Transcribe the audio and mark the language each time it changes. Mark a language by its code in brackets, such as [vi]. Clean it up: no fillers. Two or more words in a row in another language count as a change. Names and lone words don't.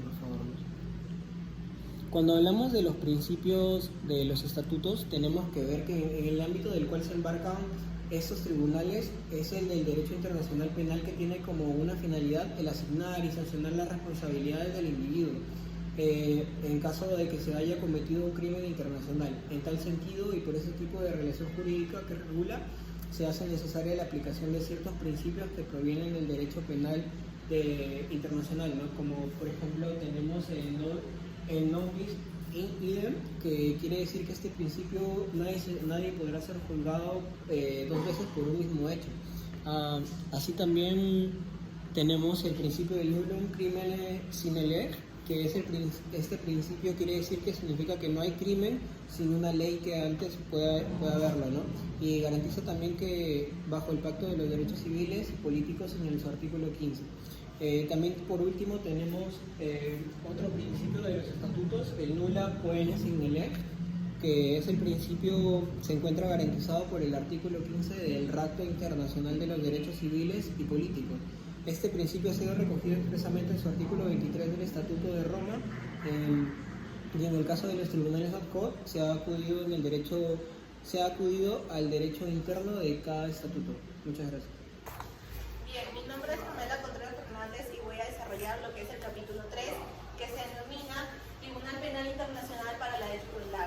[es] Siguiente diapositiva, por favor. Cuando hablamos de los principios de los estatutos, tenemos que ver que en el ámbito del cual se embarcan estos tribunales es el del derecho internacional penal, que tiene como una finalidad el asignar y sancionar las responsabilidades del individuo en caso de que se haya cometido un crimen internacional. En tal sentido y por ese tipo de relación jurídica que regula, se hace necesaria la aplicación de ciertos principios que provienen del derecho penal internacional, ¿no? Como por ejemplo tenemos el [la] non bis in idem, [es] que quiere decir que este principio nadie podrá ser juzgado dos veces por un mismo hecho. Así también tenemos el principio del [la] nullum crimen sine lege, [es] que es este principio quiere decir que significa que no hay crimen sin una ley que antes pueda haberlo, ¿no? Y garantiza también que bajo el Pacto de los Derechos Civiles y Políticos en su artículo 15. También por último tenemos otro principio de los estatutos, el [la] nulla poena sine lege, [es] que es el principio, se encuentra garantizado por el artículo 15 del Pacto Internacional de los Derechos Civiles y Políticos. Este principio ha sido recogido expresamente en su artículo 23 del Estatuto de Roma, y en el caso de los tribunales [la] ad hoc [es] se ha acudido al derecho interno de cada estatuto. Muchas gracias. Bien, mi nombre es Pamela Contreras Fernández y voy a desarrollar lo que es el capítulo 3, que se denomina Tribunal Penal Internacional para la Yugoslavia.